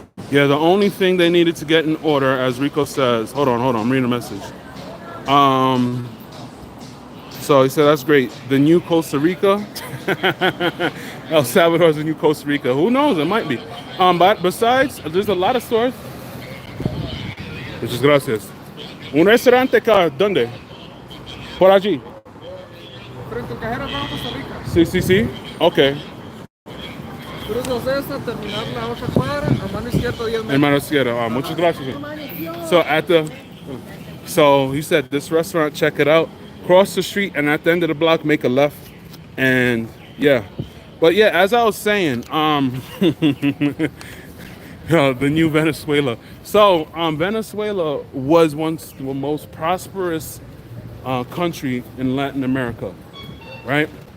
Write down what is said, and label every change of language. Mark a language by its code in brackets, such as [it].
[en] Yeah, the only thing they needed to get in order, as Rico says, hold on, I'm reading a message. So he said, that's great. The new Costa Rica. El Salvador is the new Costa Rica. Who knows? It might be. But besides, there's a lot of stores. [es] Muchas gracias. Un restaurante acá, ¿dónde? Por allí. Frente al cajero vamos a Costa Rica. Sí. Okay. Cruzas esta, terminar la otra cuadra, a mano izquierda 10 metros. Hermano izquierda. Muchas gracias. [en] So he said, this restaurant, check it out. Cross the street and at the end of the block, make a left. And yeah. But yeah, as I was saying, the new Venezuela. So Venezuela was once the most prosperous country in Latin America, right?